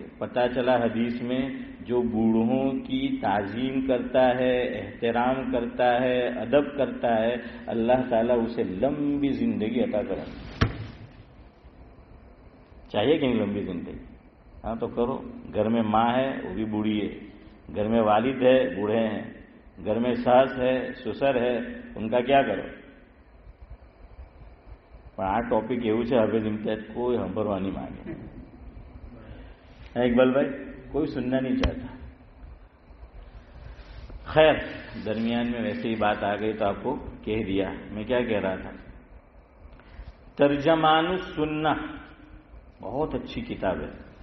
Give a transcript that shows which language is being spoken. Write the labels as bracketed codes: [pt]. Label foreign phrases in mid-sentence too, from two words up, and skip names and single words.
[ur] پتہ چلا حدیث میں جو بوڑھوں کی تعظیم کرتا ہے، احترام کرتا ہے، ادب کرتا ہے، اللہ تعالیٰ اسے لمبی زندگی عطا کریں گے. چاہیے کہ نہیں لمبی زندگی؟ ہاں تو کرو. گھر میں ماں ہے وہ بھی بوڑھی ہے، گھر میں والد ہے بوڑھے ہیں، گھر میں ساس ہے، سسر ہے، ان کا کیا کرو؟ [gu] પણ આ ટોપિક એવું છે હવે ઇમ્તિયાઝ કોઈ સાંભળવા નહીં માંગે. [ur] اقبال بھائی کوئی سننا نہیں چاہتا. خیر درمیان میں ویسے ہی بات آ گئی تو آپ کو کہہ دیا. میں کیا کہہ رہا تھا؟ ترجمان السنہ بہت اچھی کتاب ہے.